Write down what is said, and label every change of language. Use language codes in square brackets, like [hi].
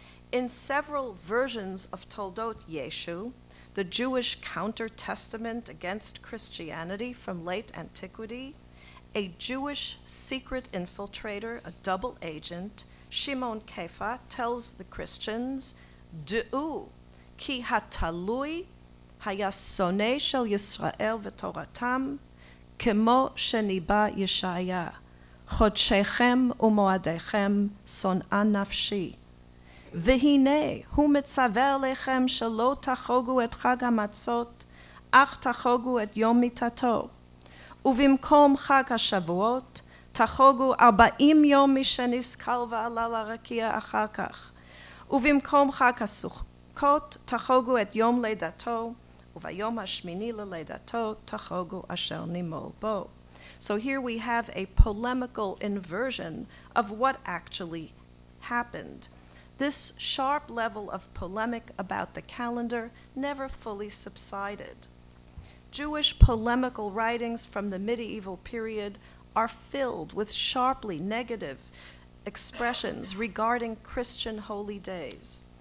[en] In several versions of Toldot Yeshu, the Jewish counter-testament against Christianity from late antiquity, a Jewish secret infiltrator, a double agent, Shimon Kefa, tells the Christians, "Du'u, [he] כי התלוי היה שונא של ישראל ותורתם, כמו שניבא ישעיה, חודשיכם ומועדיכם שונאה נפשי. והנה הוא מצווה עליכם שלא תחוגו את חג המצות, אך תחוגו את יום מיתתו. ובמקום חג השבועות, תחוגו 40 יום משנסכל ועלה לרקיע אחר כך. ובמקום חג הסוכות, תחוגו את יום לידתו, וביום השמיני ללידתו, תחוגו אשר נימול בו. [en] So here we have a polemical inversion of what actually happened. This sharp level of polemic about the calendar never fully subsided. Jewish polemical writings from the medieval period are filled with sharply negative expressions regarding Christian holy days.